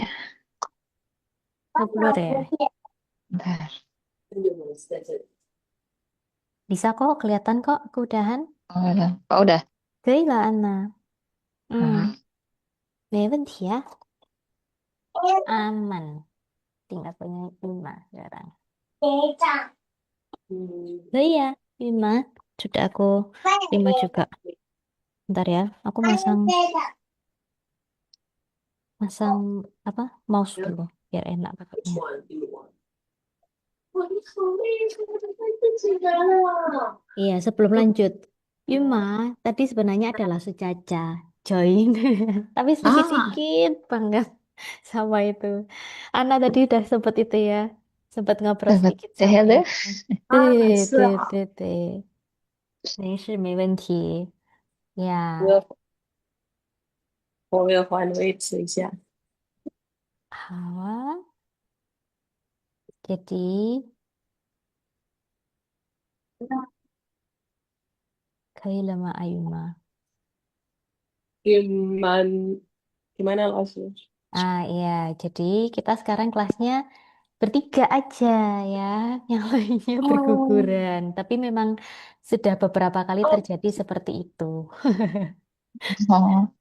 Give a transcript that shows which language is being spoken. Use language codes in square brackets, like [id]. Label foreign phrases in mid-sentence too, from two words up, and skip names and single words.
[id] Ngeblur ya. Bentar. Bisa kok, kelihatan kok keudahan. Oh, udah. Oh, udah. [zh] 可以了，安娜。 Hmm. 没问题啊。aman. [id] Tinggal punya Bima sekarang. Oh iya, Bima. Sudah aku terima juga. Bentar ya, aku masang masang apa? Mouse dulu biar enak pakainya. Iya, sebelum lanjut. Bima, tadi sebenarnya adalah Sucaca. Join. Tapi Ah, sedikit banget sama itu. Ana tadi udah sempet itu ya. Sempet ngobrol Dapat sedikit say sama hello. itu. [zh] 对对对对，没事没问题呀。我有还维持一下。好啊，jadi 可以了吗，阿姨妈？ [id] Gimana, gimana langsung? Ah iya, jadi kita sekarang kelasnya bertiga aja ya, yang lainnya Oh, berguguran. Tapi memang sudah beberapa kali terjadi seperti itu. Oh.